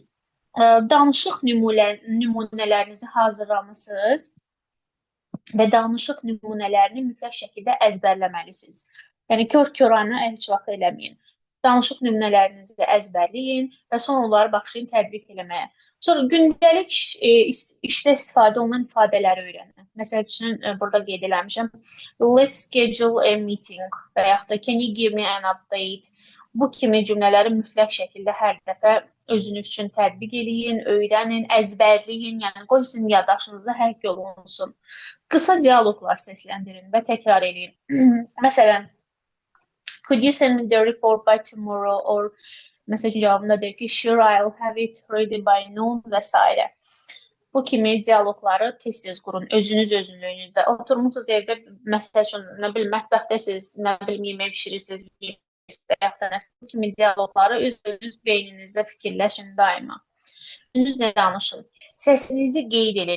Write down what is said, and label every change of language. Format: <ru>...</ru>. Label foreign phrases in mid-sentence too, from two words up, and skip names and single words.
<az>Danışıq nümunələrinizi hazırlamısınız və danışıq nümunələrini mütləq şəkildə əzbərləməlisiniz. Yəni, kör-köranı heç vaxt eləməyin. Danışıq nümunələrinizi əzbərləyin və sonra onları başlayın tətbiq eləməyə. Sonra gündəlik işdə istifadə olunan ifadələri öyrənin. Məsəl üçün, burada qeyd eləmişəm.</az> <en>Let's schedule a meeting</en> <az>və yaxud da</az> <en>can you give me an update?</en> <az>Bu kimi cümlələri mütləq şəkildə hər dəfə özünüz üçün tətbiq eləyin, öyrənin, əzbərləyin, yəni qoy sizin yaddaşınıza həkk olunsun. Qısa dialoqlar səsləndirin və təkrar eləyin. Məsələn,</az> <en>could you send me the report by tomorrow?</en> <az>Or məsəl üçün cavabında deyir ki,</az> <en>sure, I'll have it ready by noon</en> <az>və s. Bu kimi dialoqları tez-tez qurun, özünüz özünlüyünüzdə. Oturmusunuz evdə, məsəl üçün, nə bilim, mətbəxdəsiniz, nə bilim, yemək pişirirsiniz, bu kimi dialoqları öz beyninizdə fikirləşin daima. Özünüzlə danışın. Səsinizi qeyd edin.</az>